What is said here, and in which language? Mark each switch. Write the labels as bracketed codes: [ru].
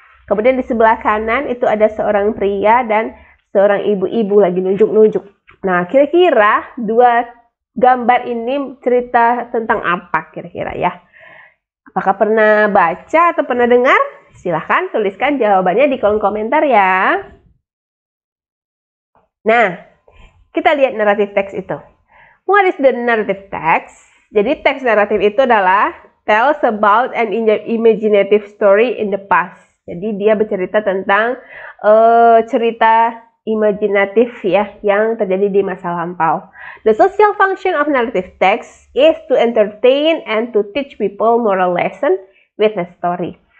[id] Kemudian di sebelah kanan itu ada seorang pria dan seorang ibu-ibu lagi nunjuk-nunjuk. Nah, kira-kira dua gambar ini cerita tentang apa kira-kira ya? Apakah pernah baca atau pernah dengar? Silahkan tuliskan jawabannya di kolom komentar ya. Nah, kita lihat narrative text itu. [en] What is the narrative text? [id] Jadi teks naratif itu adalah [en] tells about an imaginative story in the past. [id] Jadi dia bercerita tentang cerita imajinatif ya yang terjadi di masa lampau. [en] The social function of narrative text is to entertain and to teach people moral lesson with a story.